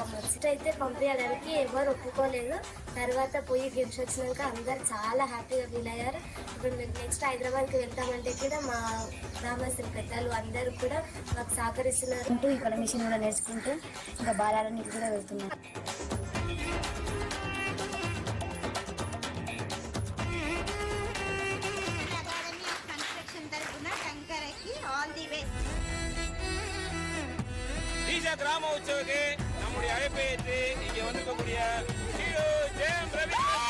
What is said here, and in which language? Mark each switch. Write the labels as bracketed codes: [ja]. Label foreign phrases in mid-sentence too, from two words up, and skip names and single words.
[te] ఫస్ట్ అయితే పంపించడానికి ఎవరు ఒప్పుకోలేదు. తర్వాత పోయి గెలిచి వచ్చినాక అందరు చాలా హ్యాపీగా ఫీల్ అయ్యారు. ఇప్పుడు మేము నెక్స్ట్ హైదరాబాద్కి వెళ్తామంటే కూడా మా గ్రామస్తులు పెద్దలు అందరూ కూడా మాకు సహకరిస్తున్నారు. ఇక్కడ మిషన్ కూడా నేర్చుకుంటూ ఇంకా బాలాలన్నిటి కూడా వెళ్తున్నాం. [ta] ஈஷா கிராமோத்சவக்கு நம்முடைய அழைப்பை ஏற்று இங்கே வந்திருக்கக்கூடிய ஹீரோ ஜெயம் ரவி